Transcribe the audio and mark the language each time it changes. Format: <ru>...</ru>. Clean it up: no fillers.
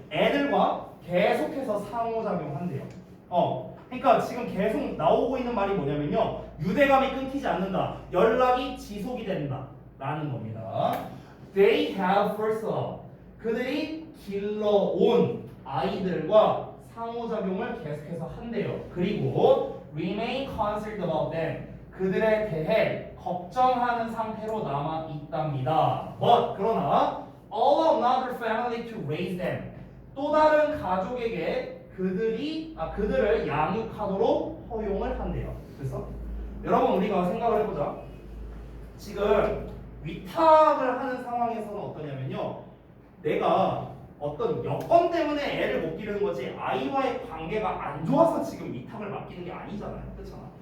<ko>애들과 계속해서 상호작용한대요. 그러니까 지금 계속 나오고 있는 말이 뭐냐면요. 유대감이 끊기지 않는다. 연락이 지속이 된다. 라는 겁니다.</ko> <en>They have first love.</en> <ko>그들이 길러온 아이들과 상호작용을 계속해서 한대요. 그리고</ko> <en>remain concerned about them.</en> <ko>그들에 대해 걱정하는 상태로 남아 있답니다.</ko> <en>But</en> <ko>그러나</ko> <en>allow another family to raise them.</en> <ko>또 다른 가족에게 그들을 양육하도록 허용을 한대요. 그래서 여러분 우리가 생각을 해보자. 지금 위탁을 하는 상황에서는 어떠냐면요. 내가 어떤 여건 때문에 애를 못 기르는 거지 아이와의 관계가 안 좋아서 지금 위탁을 맡기는 게 아니잖아요. 그렇잖아.</ko>